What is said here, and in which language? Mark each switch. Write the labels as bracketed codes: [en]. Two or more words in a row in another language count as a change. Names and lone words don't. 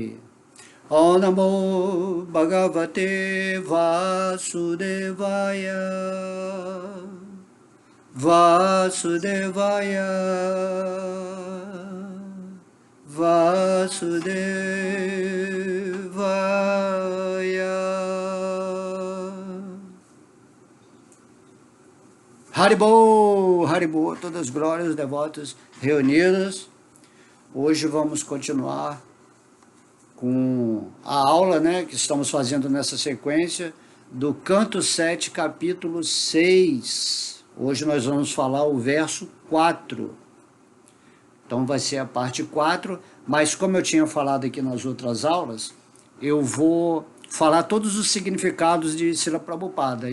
[sa] ॐ नमो भगवते वासुदेवाय वासुदेवाय वासुदेवाय. हरिबोल हरिबोल, [pt] todas as glórias, devotos reunidos. Hoje vamos continuar com a aula, né, que estamos fazendo nessa sequência do canto 7, capítulo 6. Hoje nós vamos falar o verso 4. Então vai ser a parte 4, mas como eu tinha falado aqui nas outras aulas, eu vou falar todos os significados de Srila Prabhupada.